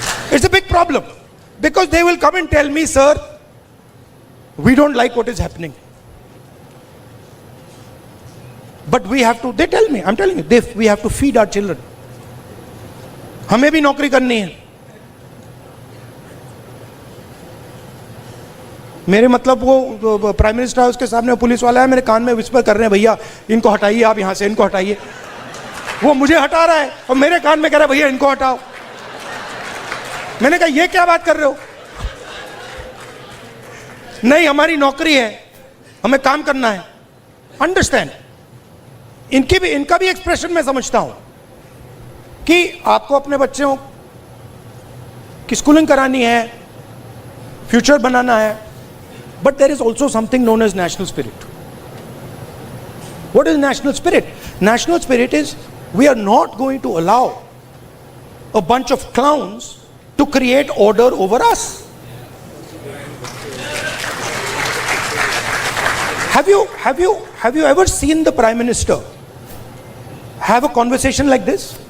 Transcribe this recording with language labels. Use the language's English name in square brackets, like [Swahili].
[English] It's a big problem, because they will come and tell me, sir, we don't like what is happening, but we have to, they tell me, I'm telling you, we have to feed our children, [Hindi] हमें भी नौकरी करनी है। मेरे मतलब वो prime minister house के सामने पुलिस वाला है, मेरे कान में विस्पर कर रहे हैं, भैया इनको हटाइए, आप यहां से इनको हटाइए। वो मुझे हटा रहा है और मेरे कान में कह रहा है, भैया इनको हटाओ। मैंने कहा ये क्या बात कर रहे हो? नहीं, हमारी नौकरी है, हमें काम करना है। अंडरस्टैंड, इनका भी एक्सप्रेशन मैं समझता हूं कि आपको अपने बच्चों की स्कूलिंग करानी है, फ्यूचर बनाना है, [English] But there is also something known as national spirit. What is national spirit? National spirit is we are not going to allow a bunch of clowns to create order over us. Have you ever seen the Prime Minister have a conversation like this?